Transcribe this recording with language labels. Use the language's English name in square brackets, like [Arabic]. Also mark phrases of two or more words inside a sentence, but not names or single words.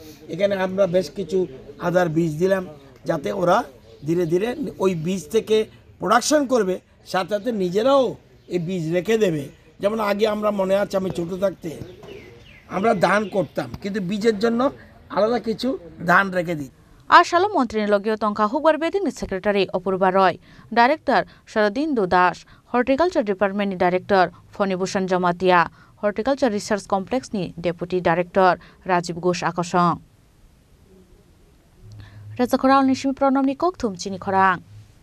[Bangla] এখানে আমরা বেশ কিছু আদার বীজ দিলাম যাতে ওরা ধীরে ধীরে ওই বীজ থেকে প্রোডাকশন করবে, সাথে সাথে নিজেরাও এই বীজ রেখে দেবে। যেমন আগে আমরা মনে আছে আমি ছোটো থাকতে আমরা ধান করতাম, কিন্তু বীজের জন্য আলাদা কিছু ধান রেখে দিই। [Kok Borok] আশালো মন্ত্রীর লগীয় তংখা হুগবার বেদিংনি সেক্রেটারি অপূর্বা রয়, ডাইরেক্টর শরদিন্দু দাস, [English] Horticulture Departmentनि [Kok Borok] डाइरेक्टर फणिभूषण जमातिया, [English] Horticulture Research Complexनि Deputy Director [Kok Borok] राजीव घोष आकसं। राजाखरालनि सिमी प्रणबनि ककथुम चिनि खरां।